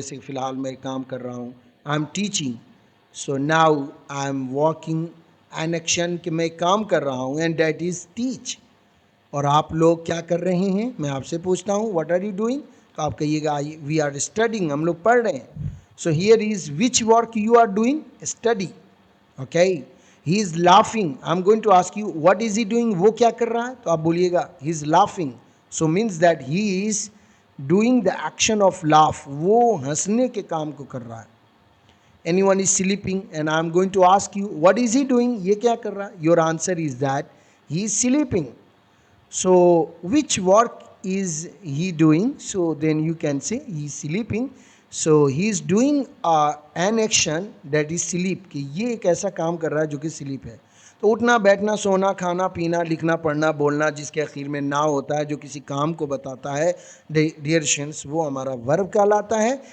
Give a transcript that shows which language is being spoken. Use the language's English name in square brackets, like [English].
[Urdu] جیسے فی الحال میں کام کر رہا ہوں، [English] I am teaching. So now I am walking an action, [Urdu] کہ میں کام کر رہا ہوں، [English] And that is teach. [Urdu] اور آپ لوگ کیا کر رہے ہیں؟ میں آپ سے پوچھتا ہوں [English] What are you doing? [Urdu] تو آپ کہیے گا [English] we are studying, [Urdu] ہم لوگ پڑھ رہے ہیں. [English] So here is which work you are doing? Study. Okay. He is laughing. I am going to ask you what is he doing? [Urdu] وہ کیا کر رہا ہے؟ تو آپ بولیے گا [English] He is laughing. So means that he is doing the action of laugh, [Urdu] وہ ہنسنے کے کام کو کر رہا ہے. [English] Anyone is sleeping and I'm going to ask you, what is he doing? [Urdu] یہ کیا کر رہا ہے? [English] Your answer is that he is sleeping. So which work is he doing? So then you can say he is sleeping. So he is doing an action that is sleep, [Urdu] کہ یہ ایک ایسا کام کر رہا ہے جو کہ سلیپ ہے. تو اٹھنا بیٹھنا سونا کھانا پینا لکھنا پڑھنا بولنا جس کے اخیر میں نا ہوتا ہے جو کسی کام کو بتاتا ہے ڈیئر اسٹوڈنٹس, وہ ہمارا ورب کہلاتا ہے.